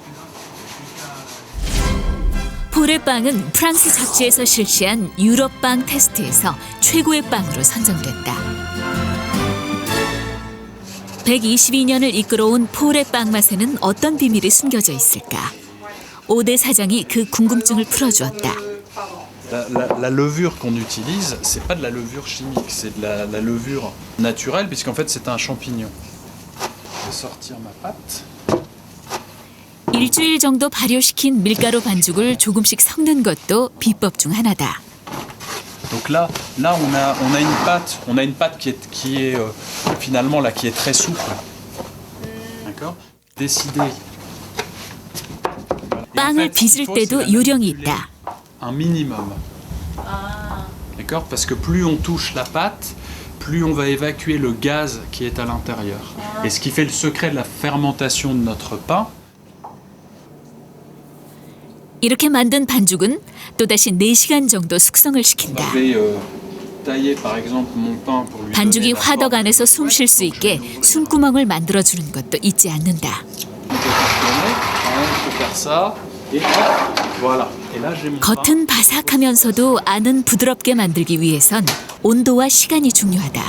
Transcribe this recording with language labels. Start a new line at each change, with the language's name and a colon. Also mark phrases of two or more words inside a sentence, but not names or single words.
Korean: 폴의 빵은 프랑스 잡지에서 실시한 유럽 빵 테스트에서 최고의 빵으로 선정됐다. 122년을 이끌어온 폴의 빵 맛에는 어떤 비밀이 숨겨져 있을까? 5대 사장이 그 궁금증을 풀어주었다.
French: La levure qu'on utilise, c'est pas de la levure chimique, c'est de la levure naturelle, puisqu'en fait c'est un champignon. Je vais sortir ma pâte.
Korean: 일주일 정도 발효시킨 밀가루 반죽을 조금씩 섞는 것도 비법 중 하나다.
French: Donc là on a une pâte qui est finalement là qui est très souple. D'accord? Décider.
Korean: 빵을 빚을 때도 요령이 있다.
French: Un minimum. D'accord? Parce que plus on touche la pâte, plus on va évacuer le gaz qui est à l'intérieur. Et ce qui fait le secret de la fermentation de notre pain.
Korean: 이렇게 만든 반죽은 또다시 4시간 정도 숙성을 시킨다. 반죽이 화덕 안에서 숨 쉴 수 있게 숨구멍을 만들어주는 것도 잊지 않는다. 겉은 바삭하면서도 안은 부드럽게 만들기 위해선 온도와 시간이 중요하다.